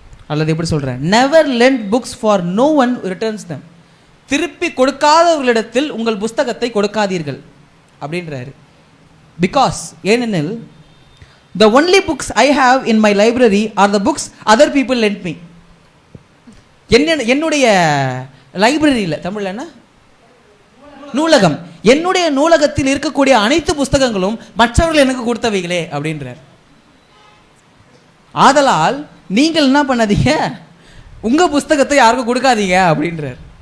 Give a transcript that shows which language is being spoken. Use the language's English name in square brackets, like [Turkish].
[Tamil] அல்லது எப்படி சொல்றேன், [English] never lend books for no one returns them. [Tamil] திருப்பி கொடுக்காதவர்களிடத்தில் உங்கள் புஸ்தகத்தை கொடுக்காதீர்கள் அப்படின்றாரு. [English] because [Tamil] ஏனெனில் [English] the only books I have in my library are the books other people lent me. [Tamil] என்னுடைய லைப்ரரியில், தமிழ்ல என்ன, நூலகம், என்னுடைய நூலகத்தில் இருக்கக்கூடிய அனைத்து புஸ்தகங்களும் மற்றவர்கள் எனக்கு கொடுத்தவைகளே அப்படின்றார். ஆதலால் நீங்கள் என்ன பண்ணாதீங்க, உங்க புஸ்தகத்தை யாருக்கும் கொடுக்காதீங்க அப்படின்றார்.